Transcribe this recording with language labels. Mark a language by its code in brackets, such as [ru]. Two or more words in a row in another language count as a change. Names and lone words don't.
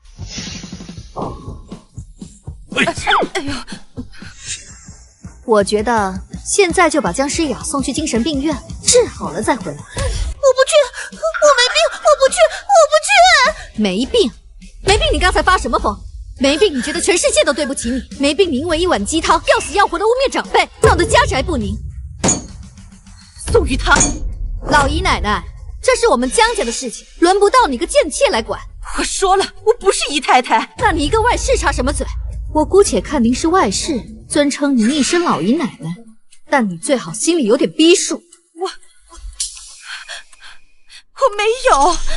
[zh] 哎呦！我覺得現在就把江詩雅送去精神病院，治好了再回來。我不去，我沒病，我不去，我不去。沒病？沒病你剛才發什麼瘋？沒病你覺得全世界都對不起你？沒病你因為一碗雞湯要死要活的污衊長輩，鬧得家宅不寧。宋雨堂，老姨奶奶，這是我們江家的事情，輪不到你個賤妾來管。我說了，我不是姨太太。那你一個外室插什麼嘴？我姑且看您是外室，尊稱您一聲老姨奶奶，但你最好心裡有點逼數。我沒有。